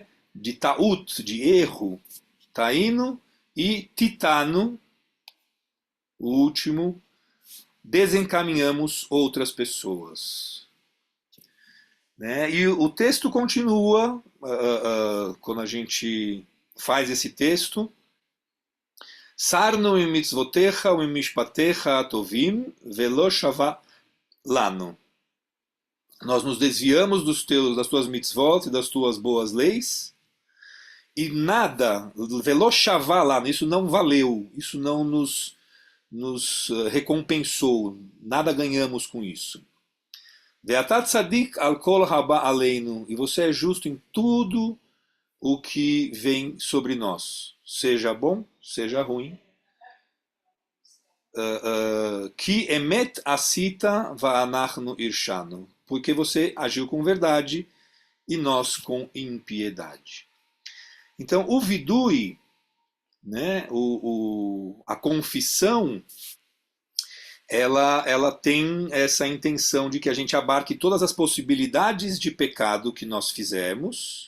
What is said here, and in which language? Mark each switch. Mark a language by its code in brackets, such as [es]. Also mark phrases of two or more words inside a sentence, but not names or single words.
[pt] De ta'ut, de erro. Tainu. E titanu, o último, desencaminhamos outras pessoas. Né? E o texto continua, quando a gente faz esse texto. [he] סרנו עם מצותיך עם משפטיך הטובים ולא שוה לנו. [pt] Nós nos desviamos das tuas mitzvot e das tuas boas leis, e nada, [he] ולא שוה לנו, [pt] isso não valeu, isso não nos recompensou, nada ganhamos com isso. [he] ואתה צדיק על כל הבא עלינו, [pt] e você é justo em tudo o que vem sobre nós, seja bom, seja ruim. [he] כי אמת עשית ואנחנו הרשענו, [pt] porque você agiu com verdade e nós com impiedade. Então, o vidui, né, a confissão, ela tem essa intenção de que a gente abarque todas as possibilidades de pecado que nós fizemos.